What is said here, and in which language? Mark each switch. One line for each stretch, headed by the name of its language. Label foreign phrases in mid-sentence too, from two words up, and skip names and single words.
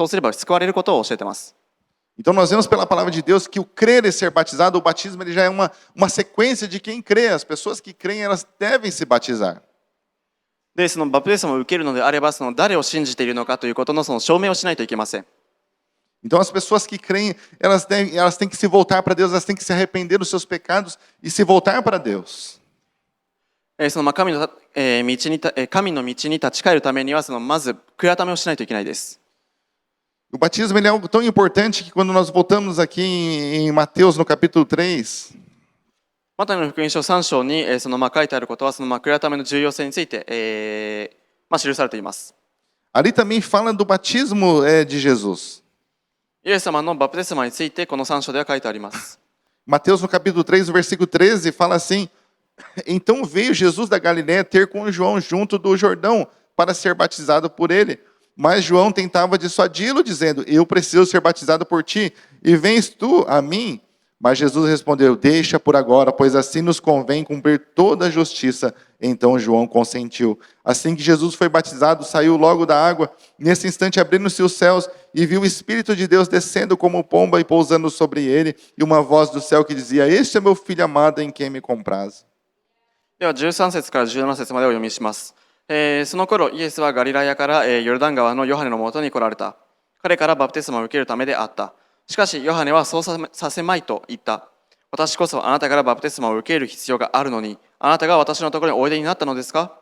Japanese: そうすれば救われることを教えています。
Portuguese: Então nós vemos pela palavra de Deus que o crer e ser batizado, o batismo ele já é uma sequência de quem crê. As pessoas que creem elas devem se batizar.
Japanese: で、バプテスマを受けるのであれば誰を信じているのかということの証明をしないといけません。
Portuguese: Então as pessoas que creem, elas têm que se voltar para Deus, elas têm que se arrepender dos seus pecados e se voltar para Deus.
Japanese: 神の道に立ち返るためにはまず悔い改めをしないといけないです。
Portuguese: O batismo ele é algo tão importante que quando nós voltamos aqui em Mateus no capítulo 3,
Japanese: マタイの福音書3章に書いてあることは悔い改めの重要性について、記されています。
Portuguese: ali também fala do batismo de Jesus.
Japanese: イエス様のバプテスマについてこの3章では書いてあります。
Portuguese: Mateus no capítulo 3, no versículo 13, fala assim: Então veio Jesus da Galiléia ter com João junto do Jordão para ser batizado por ele. Mas João tentava dissuadi-lo, dizendo: Eu preciso ser batizado por ti, e vens tu a mim? Mas Jesus respondeu: Deixa por agora, pois assim nos convém cumprir toda a justiça. Então João consentiu. Assim que Jesus foi batizado, saiu logo da água. Nesse instante abriram-se os céus e viu o Espírito de Deus descendo como pomba e pousando sobre ele, e uma voz do céu que dizia: Este é meu filho amado em quem me compraz.
Japanese: では13節から17節までお読みします。その頃イエスはガリラヤから、ヨルダン川のヨハネのもとに来られた。彼からバプテスマを受けるためであった。しかしヨハネはそうさせまいと言った。私こそあなたからバプテスマを受ける必要があるのに、あなたが私のところにおいでになったのですか？